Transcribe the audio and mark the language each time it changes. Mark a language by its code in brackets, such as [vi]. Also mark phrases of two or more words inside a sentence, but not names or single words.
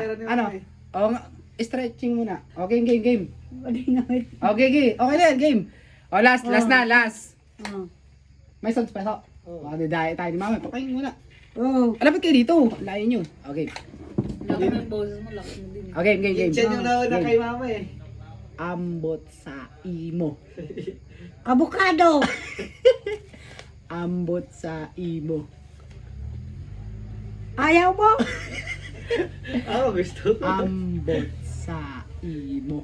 [tl] na. Ano? Stretching muna. Okay, game. Wali ngawit. Okay na yan, game. Last na. Oh. May sounds pa, so. Dahil tayo ni mama. Pakain muna. Oh. Alapit kayo dito. Layo nyo. Okay. Game. Siya yung nauna Game. kay mama eh. [ceb] Ambot sa imo. Avocado. Ambot sa imo. [tl] Ayaw mo? Ako gusto ko. [ceb] Ambot sa imo.